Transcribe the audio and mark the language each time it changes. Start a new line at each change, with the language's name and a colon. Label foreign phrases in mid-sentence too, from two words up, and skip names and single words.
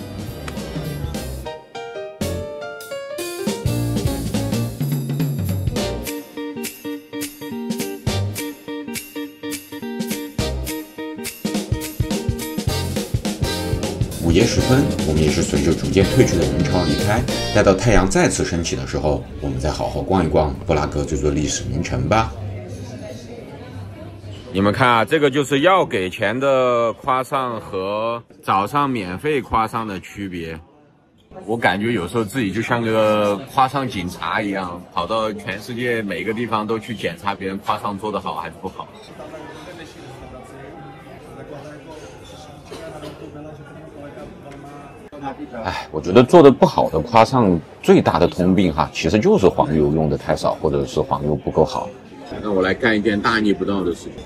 Chinese: 午夜時分，我們也是隨着逐漸退去的人潮離開，待到太陽再次升起的時候，我們再好好逛一逛布拉格這座歷史名城吧。你們看啊，這個就是要給錢的誇上和早上免費誇上的區別。我感覺有時候自己就像個誇上警察一樣，跑到全世界每個地方都去檢查別人誇上做得好還是不好。哎，我覺得做的不好的誇上最大的通病哈，其實就是黃油用的太少，或者是黃油不夠好。那我來幹一件大逆不道的事情。